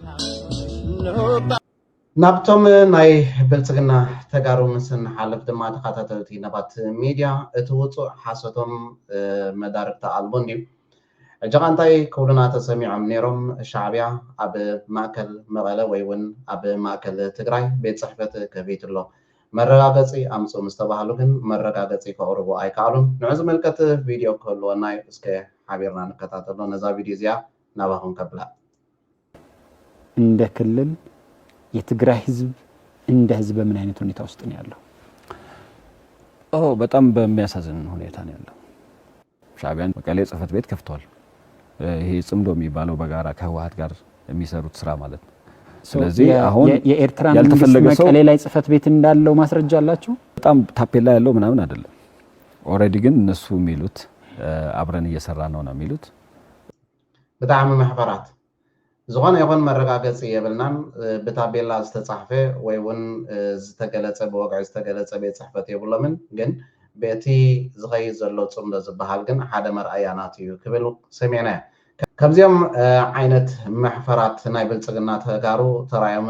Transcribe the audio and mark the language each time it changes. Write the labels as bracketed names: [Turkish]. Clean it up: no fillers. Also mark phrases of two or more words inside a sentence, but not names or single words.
[Tigrinya] ናብቶም ናይ ብልፅግና ተጋሩ ምስን ሓልፍ ድማ ተኸታተልቲ ነባት ሚድያ እቲ ውፁእ ሓሶቶም መዳርግቲ ኣልቦ እንድዩ እጅኻ እንታይ ክብሉና ተሰሚዖም ነይሮም ሻዕብያ ኣብ ማእከል መቐለ ወይ እውን ኣብ ማእከል ትግራይ ቤት ፅሕፈት ከፊት ኣሎ መረጋገፂ ኣምፁ ምስ ተባሃሉ ግን መረጋገፂ ከቕርቡ ኣይከኣሉን ንዑ ዝምልከት ቪድዮ ክህልወና እስከ ሓቢርና ንከታተሎ ነዛ ቪድዮ እዚኣ ናባኹም ከብላ [Amharic] እንደ ክልል የትግራይ ህዝብ እንደ ህዝብ በምን አይነት ሁኔታ ውስጥ ነው ያለው? በጣም በሚያሳዝን ሁኔታ ነው ያለው። ሻዕቢያን መቀሌ ጽህፈት ቤት ከፍቷል። ይሄ ጽምዶ የሚባለው በጋራ ከህወሓት ጋር የሚሰሩት ስራ ማለት ነው። ስለዚህ አሁን የኤርትራ መንግስት መቀሌ ላይ ጽህፈት ቤት እንዳለው ማስረጃ አላችሁ? በጣም ታፔላ ያለው ምናምን አይደለም። ኦሬዲ ግን እነሱ የሚሉት አብረን እየሰራ ነው ነው የሚሉት። [Tigrinya] በጣም ማህበራት ዝኾነ ይኹን መረጋገፂ የብልናን ብታቤላ ዝተጻሕፈ ወይ እውን ዝተገለጸ ብወግዒ ዝተገለጸ ቤት ፅሕፈት የብሎምን ግን በቲ ዝኸይድ ዘሎ ጽምዶ ዝበሃል ግን ሓደ መርኣያናት እዩ ክብል ሰሚዕና ከምዚኦም ዓይነት ማሕፈራት ናይ ብልፅግና ተጋሩ ተራዮምን